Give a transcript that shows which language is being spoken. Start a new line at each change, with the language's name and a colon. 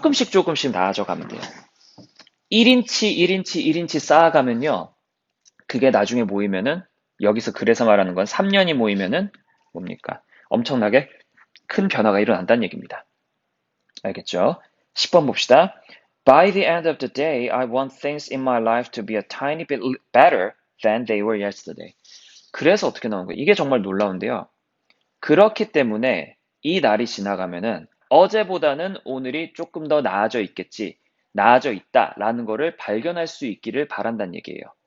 Korean: 조금씩 나아져 가면 돼요. 1인치 쌓아가면요. 그게 나중에 모이면은 여기서 그래서 말하는 건 3년이 모이면은 뭡니까? 엄청나게 큰 변화가 일어난다는 얘기입니다. 알겠죠? 10번 봅시다.
English: By the end of the day, I want things in my life to be a tiny bit better than they were yesterday.
Korean: 그래서 어떻게 나온 거예요? 이게 정말 놀라운데요. 그렇기 때문에 이 날이 지나가면은 어제보다는 오늘이 조금 더 나아져 있겠지, 나아져 있다라는 거를 발견할 수 있기를 바란다는 얘기예요.